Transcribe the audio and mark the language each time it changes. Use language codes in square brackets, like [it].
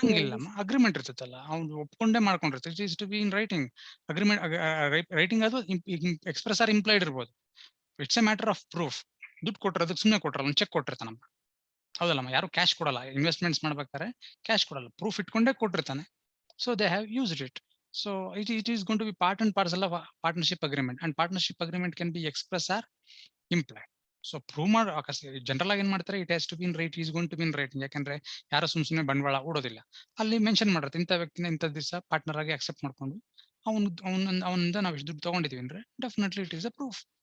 [kn] ಹಂಗಿಲ್ಲಮ್ಮ, agreement ಇರ್ತೈತಲ್ಲ, ಅವ್ನು ಒಪ್ಕೊಂಡೇ ಮಾಡ್ಕೊಂಡಿರ್ತಾರೆ. [en] It is to be in writing. Agreement writing ಅದು express or implied ಇರ್ಬೋದು. It's a matter of proof. [kn] ದುಡ್ಡು ಕೊಟ್ರೆ ಅದಕ್ಕೆ ಸುಮ್ಮನೆ ಕೊಟ್ರಲ್ಲ, ಒಂದು ಚೆಕ್ ಕೊಟ್ಟಿರ್ತಾನಮ್ಮ. ಹೌದಲ್ಲಮ್ಮ, ಯಾರು ಕ್ಯಾಶ್ ಕೊಡಲ್ಲ. ಇನ್ವೆಸ್ಟ್ಮೆಂಟ್ಸ್ ಮಾಡ್ಬೇಕಾದ್ರೆ ಕ್ಯಾಶ್ ಕೊಡಲ್ಲ, ಪ್ರೂಫ್ ಇಟ್ಕೊಂಡೇ ಕೊಟ್ಟಿರ್ತಾನೆ. [en] So they have used it. So it is going to be part and parcel of a partnership agreement, and partnership agreement can be express or implied. So prove [kn] ಮಾಡ general ಆಗಿ ಏನ್ ಮಾಡ್ತಾರೆ, [en] It has to be in write, is going to be in writing. [kn] ಯಾಕಂದ್ರೆ ಯಾರು ಸುಮ್ಮನೆ ಬಂಡವಾಳ ಹೂಡೋದಿಲ್ಲ. ಅಲ್ಲಿ mention ಮಾಡಿರುತ್ತೆ, ಇಂಥ ವ್ಯಕ್ತಿನ ಇಂಥ ದಿವಸ ಪಾರ್ಟ್ನರ್ ಆಗಿ ಅಕ್ಸೆಪ್ಟ್ ಮಾಡ್ಕೊಂಡು ಅವನಿಂದ ನಾವು ಇಷ್ಟು ದುಡ್ಡು ತಗೊಂಡಿದೀವಿ ಅಂದ್ರೆ [en] Definitely it is a proof.